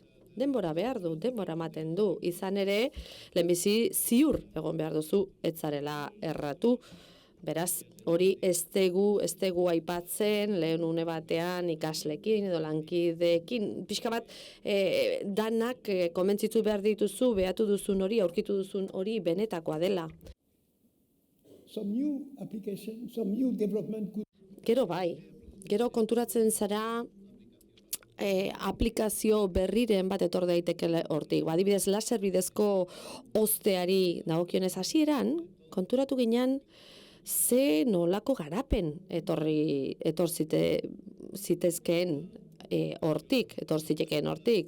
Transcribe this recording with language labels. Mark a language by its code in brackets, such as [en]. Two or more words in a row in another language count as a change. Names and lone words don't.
[eu] Denbora behar du, denbora ematen du. Izan ere, lehenbizi ziur egon behar duzu, ez zarela erratu. Beraz, hori ez tegu aipatzen, lehen une batean ikaslekin edo lankideekin, pixka bat danak komentzitu behar dituzu, behatu duzun hori, aurkitu duzun hori benetakoa dela. [en] Some new application, some new development could... [eu] Gero bai, gero konturatzen zara aplikazio berriren bat etor daiteke hortik. Adibidez, laser bidezko hozteari dagokionez hasieran, konturatu ginen, ze nolako garapen etor zitezkeen hortik, etor zitekeen hortik.